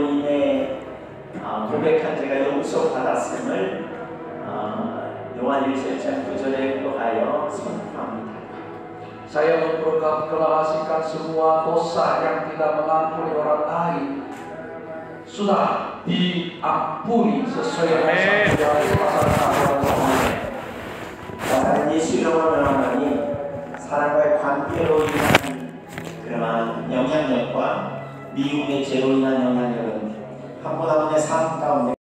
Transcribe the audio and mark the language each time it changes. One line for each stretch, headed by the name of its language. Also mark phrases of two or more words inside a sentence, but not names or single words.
Korean: 인해 고백한 죄가 용서받았음을 요한 1장 9절에 의하여 선포합니다.
Indonesian: Saya memproklamasikan semua dosa yang tidak mengampuni orang lain sudah diampuni sesuai dengan pasal 1
Korean: 예수 이름으로 명하노니 사람과의 관계로 인한 그러한 영향력과 미움의 죄로 인한 영향력은 한 분 한 분의 삶 가운데